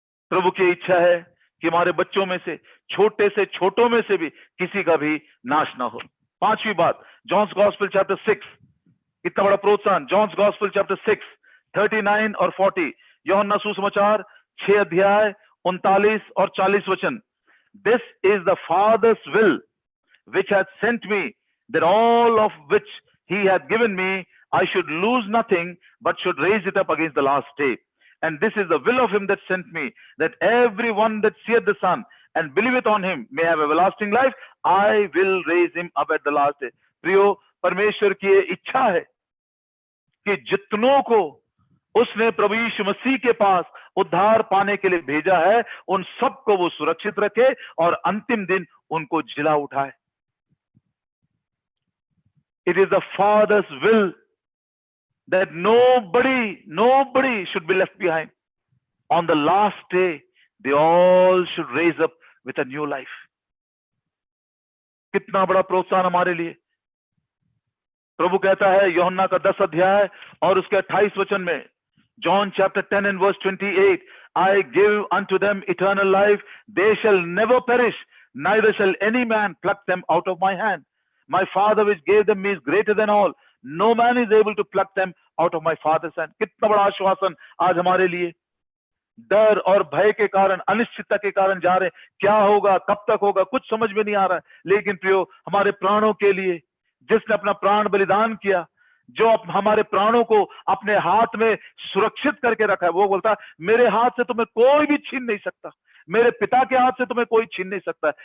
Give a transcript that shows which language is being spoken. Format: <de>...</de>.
<hi>प्रभु की इच्छा है कि हमारे बच्चों में से छोटों में से भी किसी का भी नाश ना हो। पांचवी बात, जॉन्स गॉस्पेल चैप्टर 6, इतना बड़ा प्रोत्साहन। जॉन्स गॉस्पेल चैप्टर 6 39 और 40। यूहन्ना सुसमाचार 6 अध्याय 39 और 40 वचन।</hi> <en>This is the father's will which hath sent me, that all of which he hath given me I should lose nothing but should raise it up against the last day. and this is the will of him that sent me, that everyone that seeth the Son and believeth on him may have everlasting life. I will raise him up at the last day.</en> <hi>प्रियो, परमेश्वर की ये इच्छा है कि जितनों को उसने प्रभु यीशु मसीह के पास उद्धार पाने के लिए भेजा है, उन सबको वो सुरक्षित रखे और अंतिम दिन उनको जिला उठाए.</hi> <en>It is the Father's will that nobody should be left behind. On the last day, they all should raise up with a new life.</en> <hi>कितना बड़ा प्रोत्साहन हमारे लिए. प्रभु कहता है यूहन्ना का 10 अध्याय और उसके 28 वचन में,</hi> <en>John chapter 10 and verse 28, I give unto them eternal life, they shall never perish, neither shall any man pluck them out of my hand. My Father which gave them me is greater than all. No man is able to pluck them out of my Father's hand.</en> <hi>कितना बड़ा आश्वासन आज हमारे लिए. डर और भय के कारण, अनिश्चितता के कारण जा रहे हैं, क्या होगा, कब तक होगा, कुछ समझ में नहीं आ रहा है. लेकिन प्रियो, हमारे प्राणों के लिए जिसने अपना प्राण बलिदान किया, जो हमारे प्राणों को अपने हाथ में सुरक्षित करके रखा है, वो बोलता मेरे हाथ से तुम्हें कोई भी छीन नहीं सकता, मेरे पिता के हाथ से तुम्हें कोई छीन नहीं सकता.</hi>